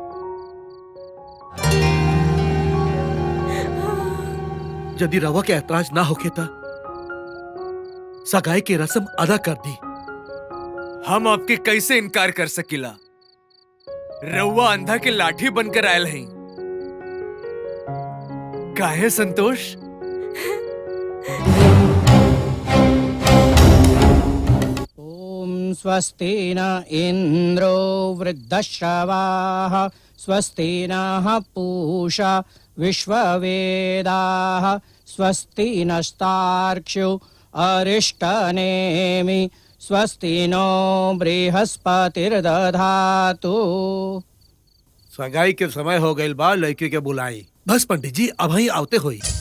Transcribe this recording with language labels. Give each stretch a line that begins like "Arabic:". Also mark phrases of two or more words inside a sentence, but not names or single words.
Bhojpuri: यदि रवा के ऐतराज ना होके ता सगाई की रस्म अदा कर दी। हम आपके कैसे इनकार कर सकीला? रउआ अंधा के लाठी बनकर आयल हैं। काहे संतोष?
Sanskrit: स्वस्ति न इंद्रो वृद्धश्रवाः स्वस्ति नः पूषा विश्ववेदाः स्वस्ति नस्तार्क्ष्यो अरिष्टनेमि स्वस्ति नो बृहस्पतिर्दधातु।
Bhojpuri: सगाई के समय हो गइल बा, लड़की के बुलाई। बस पंडित जी, अब ही आवते होई।